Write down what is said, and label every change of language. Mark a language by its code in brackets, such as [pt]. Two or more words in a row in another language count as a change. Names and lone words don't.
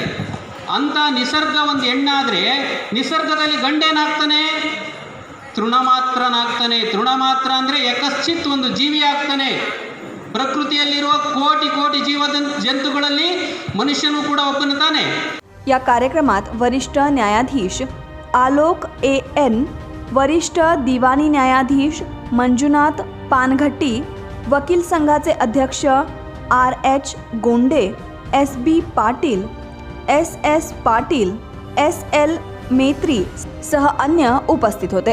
[kn] ಅಂಥ ನಿಸರ್ಗ ಒಂದು ಹೆಣ್ಣಾದರೆ ನಿಸರ್ಗದಲ್ಲಿ ಗಂಡೇನಾಗ್ತಾನೆ? ತೃಣಮಾತ್ರನಾಗ್ತಾನೆ. ತೃಣಮಾತ್ರ ಅಂದರೆ ಯಕಶ್ಚಿತ್ ಒಂದು ಜೀವಿ ಆಗ್ತಾನೆ. ಪ್ರಕೃತಿಯಲ್ಲಿರುವ ಕೋಟಿ ಕೋಟಿ ಜಂತುಗಳಲ್ಲಿ ಮನುಷ್ಯನೂ ಕೂಡ ಒಬ್ಬನು ತಾನೆ. [mr] या कार्यक्रमात वरिष्ठ न्यायाधीश आलोक AN, वरिष्ठ दिवाणी न्यायाधीश मंजुनाथ पानघट्टी, वकील संघाचे अध्यक्ष RH गोंडे, SB पाटील, SS पाटील, SL मेत्री सह अन्य उपस्थित होते.